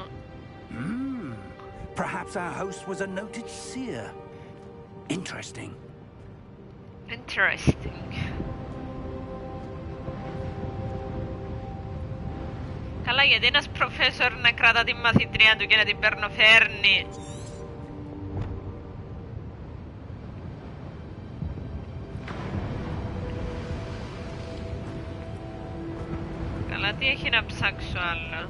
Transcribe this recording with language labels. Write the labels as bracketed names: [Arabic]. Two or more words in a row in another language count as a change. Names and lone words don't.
[English] Perhaps our host was a noted seer. Interesting. Interesting. [Greek] Καλά, γιατί ένας προφέσορ να κρατά την μαθητρία του και να την παίρνει. Καλά, τι έχει να ψάξω άλλο.